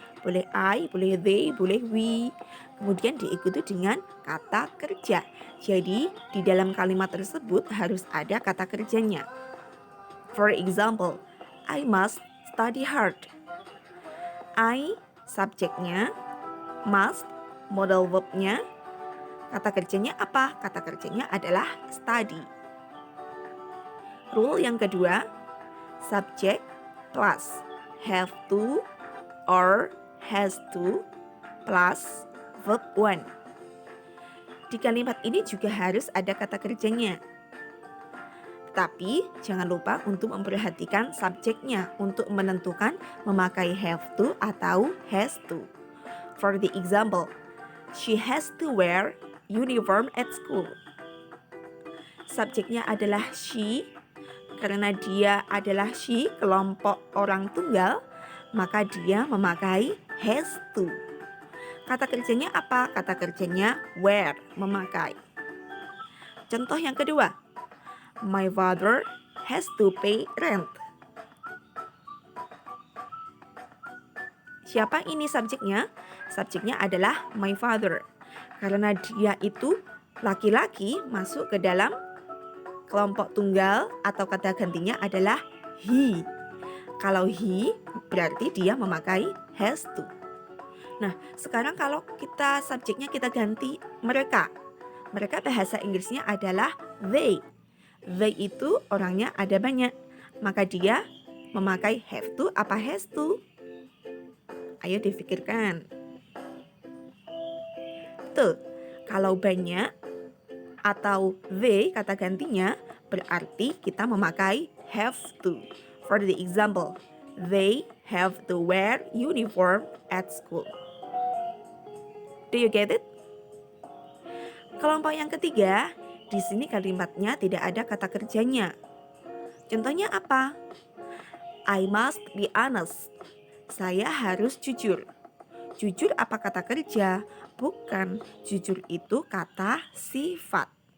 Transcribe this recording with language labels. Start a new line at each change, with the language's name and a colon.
Indonesian: Boleh I, boleh they, boleh we. Kemudian diikuti dengan kata kerja. Jadi di dalam kalimat tersebut harus ada kata kerjanya.
English: For example, I must study hard.
Indonesian: I, subjeknya, must, modal verbnya. Kata kerjanya apa? Kata kerjanya adalah study. Rule yang kedua, subjek plus have to or has to plus verb 1. Di kalimat ini juga harus ada kata kerjanya. Tapi jangan lupa untuk memperhatikan subjeknya untuk menentukan memakai have to atau has to.
English: For the example, she has to wear uniform at school.
Indonesian: Subjeknya adalah she. Karena dia adalah she, kelompok orang tunggal, maka dia memakai has to. Kata kerjanya apa? Kata kerjanya wear, memakai. Contoh yang kedua,
English: my father has to pay rent.
Indonesian: Siapa ini subjeknya? Subjeknya adalah my father. Karena dia itu laki-laki masuk ke dalam kelompok tunggal atau kata gantinya adalah he. Kalau he berarti dia memakai has to. Nah, sekarang kalau kita subjeknya kita ganti mereka. Mereka bahasa Inggrisnya adalah they. They itu orangnya ada banyak. Maka dia memakai have to apa has to? Ayo difikirkan. Tuh, kalau banyak atau they kata gantinya berarti kita memakai have to.
English: For the example, they have to wear uniform at school. Do you get it?
Indonesian: Kelompok yang ketiga, di sini kalimatnya tidak ada kata kerjanya. Contohnya apa?
English: I must be honest.
Indonesian: Saya harus jujur. Jujur apa kata kerja? Bukan, jujur itu kata sifat.